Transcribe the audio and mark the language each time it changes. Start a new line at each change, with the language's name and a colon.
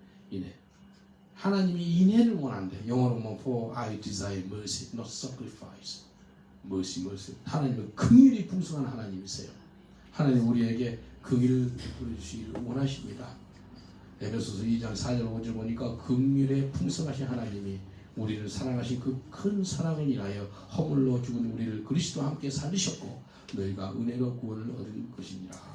Korean: 인애. 하나님이 인애를 원한대. 영어로 보면
English: For I desire mercy, not sacrifice. mercy.
Korean: 하나님은 긍휼이 풍성한 하나님이세요. 하나님 우리에게 긍휼을 베풀어주시기를 원하십니다. 에베소서 2장 4절 5절 보니까 긍휼에 풍성하신 하나님이 우리를 사랑하신 그 큰 사랑을 인하여 허물로 죽은 우리를 그리스도와 함께 살리셨고 너희가 은혜로 구원을 얻은 것이니라.